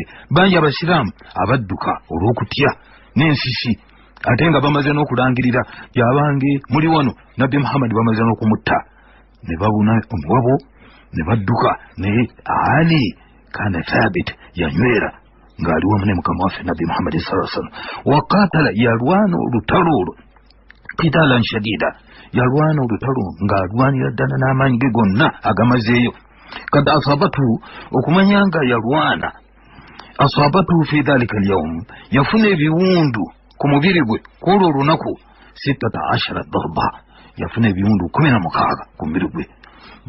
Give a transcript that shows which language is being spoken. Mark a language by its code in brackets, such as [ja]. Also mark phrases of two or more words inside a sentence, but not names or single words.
[lg] Bangi abasiraamu abadduka olw'okutya n'ensisi, ate nga bamaze n'okulangirira yabange muli wano Nabbi Muhammad bamaze n'okumutta, ne babuna omuwabo ne badduka. Naye Ali [ar] كان ثابت, [lg] yanywera ng'ali wamu ne mukama waffe Nabbi Muhammad [ar] صلى الله عليه وسلم. [lg] Waqatala, yalwana olutalo olwo [ar] قتالا شديدا, [lg] yalwana olutalo ng'alwanira ddala n'amaanyi ge gonna agamazeeyo. Kad asabatu, okumanya nga yalwana, [ar] أصابته في ذلك اليوم, [lg] yafuna ebiwundu ku mubiri gwe kwolwo olunaku 16 darba, yafuna ebiwundu 16 ku mubiri gwe.